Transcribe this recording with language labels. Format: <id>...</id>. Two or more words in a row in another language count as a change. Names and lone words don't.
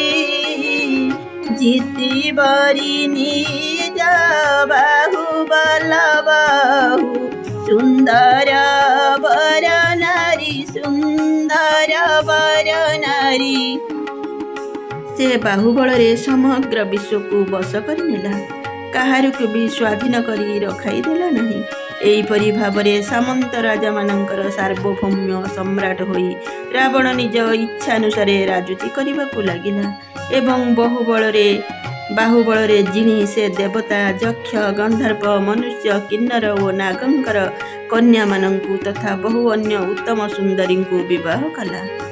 <awa>जीति बरी निज बाहुबल बाहु, सुंदर वर नारी सुंदर वर नारी।</awa> <or>ସେ ବାହୁବଳ ରେ ସମଗ୍ର ବିଶ୍ୱ କୁ ବଶ କରି ନେଲା। କାହାରିକୁ ବି ସ୍ୱାଧୀନ କରି ରଖାଇଦେଲା ନାହିଁ। ଏହିପରି ଭାବରେ ସାମନ୍ତ ରାଜାମାନଙ୍କର ସାର୍ବଭୌମ୍ୟ ସମ୍ରାଟ ହୋଇ ରାବଣ ନିଜ ଇଚ୍ଛାନୁସାରେ ରାଜୁତି କରିବାକୁ ଲାଗିଲା ଏବଂ ବାହୁବଳରେ ଜିଣି ସେ ଦେବତା, ଯକ୍ଷ, ଗନ୍ଧର୍ବ, ମନୁଷ୍ୟ, କିନ୍ନର ଓ ନାଗଙ୍କର କନ୍ୟାମାନଙ୍କୁ ତଥା ବହୁ ଅନ୍ୟ ଉତ୍ତମ ସୁନ୍ଦରୀଙ୍କୁ ବିବାହ କଲା।</or>